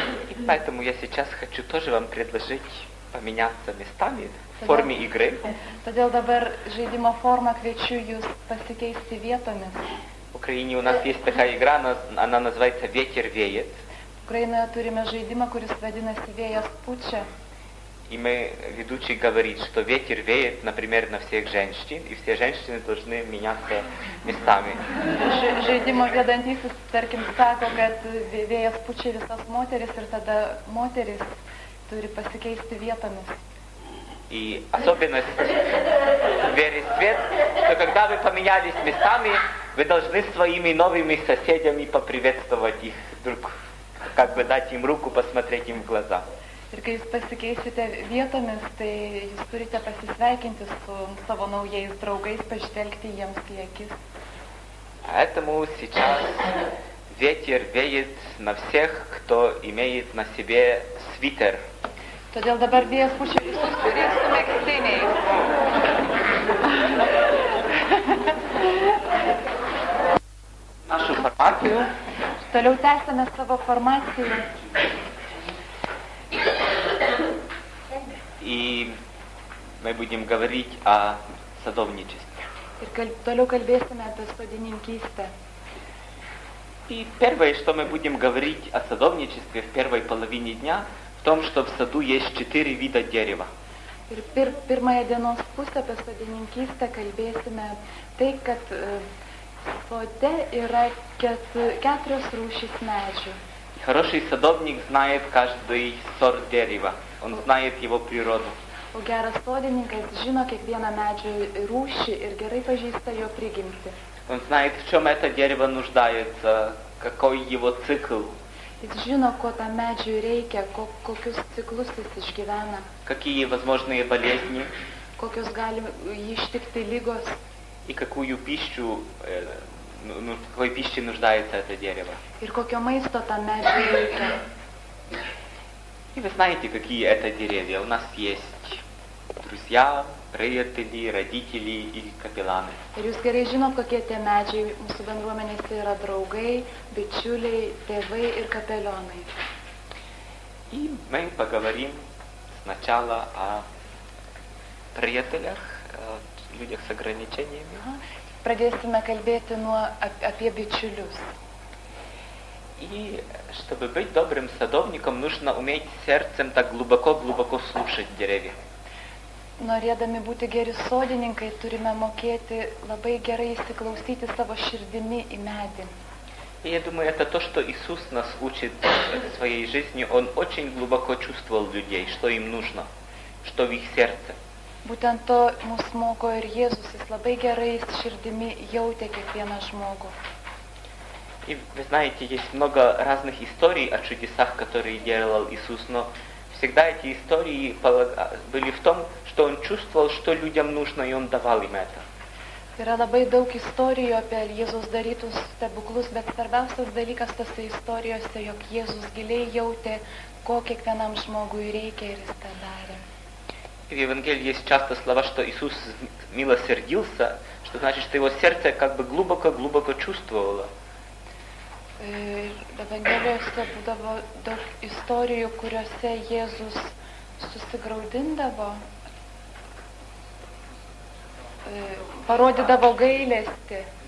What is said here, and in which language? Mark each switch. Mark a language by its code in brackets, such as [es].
[ru] И поэтому я сейчас хочу тоже вам предложить поменяться местами в форме игры. [lt] Todėl dabar žaidimo formą kviečiu jūs pasikeisti vietomis. [ru] В Украине у нас есть такая игра, она называется «Ветер веет». [lt] Ukrainoje turime žaidimą, kuris vadinasi Vėjas pučia. [ru] И ведущий говорит, что ветер веет, например, на всех женщин, и все женщины должны меняться местами. [lt] Žaidimo vedantysis, tarkim, sako, kad vėjas pučia visas moteris ir tada moteris turi pasikeisti vietomis. [ru] И особенность веры в свет, что когда вы поменялись местами, вы должны своими новыми соседями поприветствовать их друг, как бы дать им руку, посмотреть им в глаза. [lt] Ir kai jūs pasikeisite vietomis, tai jūs turite pasisveikinti su savo naujais draugais, pažvelgti jiems į akis. [ru] Поэтому сейчас ветер веет на всех, кто имеет на себе свитер. [lt] Todėl dabar vėjas pučia visus, kurie su megztiniais. [ru] Нашу формацию. [lt] Toliau tęsime savo formaciją. [ru] И мы будем говорить о садовничестве. [lt] Ir toliau kalbėsime apie sodininkystę. [ru] И первое, что мы будем говорить о садовничестве в первой половине дня, в том, что в саду есть 4 вида дерева. [lt] Ir pirmąją dienos pusę apie sodininkystę kalbėsime tai, kad sode yra 4 rūšys medžių. [ru] Хороший садовник знает каждый сорт дерева, он знает его природу. [lt] O geras sodininkas žino kiekvieną medžio rūšį ir gerai pažįsta jo prigimtį. [ru] Он знает, в чем это дерево нуждается, какой его цикл. [lt] Jis žino, ko tam medžiui reikia, kokius ciklus jis išgyvena, [ru] какие возможные болезни [lt] kokios gali jį ištikti lygos [ru] и какую пищу, в какой пище нуждается это дерево. [lt] ir kokio maisto tam medžiui reikia. [ru] И вы знаете, какие это деревья. У нас есть друзья, приятели, родители и капелланы. [lt] Ir jūs gerai žinot, kokie tie medžiai mūsų bendruomenėse yra draugai, bičiuliai, tėvai ir kapelionai. [ru] И мы поговорим сначала о приятелях, о людях с ограничениями. [lt] Pradėsime kalbėti apie bičiulius. [ru] И чтобы быть добрым садовником, нужно уметь сердцем так глубоко-глубоко слушать деревья. [lt] Norėdami būti geri sodininkai, turime mokėti labai gerai įsiklausyti savo širdimi į medį. [ru] И я думаю, это то, что Иисус нас учит в своей жизни. Он очень глубоко чувствовал людей, что им нужно, что в их сердце. [lt] Būtent to mus moko ir Jėzus, jis labai gerai širdimi jautė kiekvieną žmogų. [ru] И вы знаете, есть много разных историй о чудесах, которые делал Иисус, но всегда эти истории были в том, что Он чувствовал, что людям нужно, и Он давал им это. [lt] Yra labai daug istorijų apie Jėzus darytus stebuklus, bet svarbiausias dalykas tose istorijose, jog Jėzus giliai jautė, ko kiekvienam žmogui reikia ir jis tą darė. [ru] И в Евангелии есть часто слова, что Иисус милосердился, что значит, что Его сердце как бы глубоко-глубоко чувствовало. [lt] Evangelijose būdavo daug istorijų, kuriuose Jėzus susigraudindavo, parodydavo gailestį.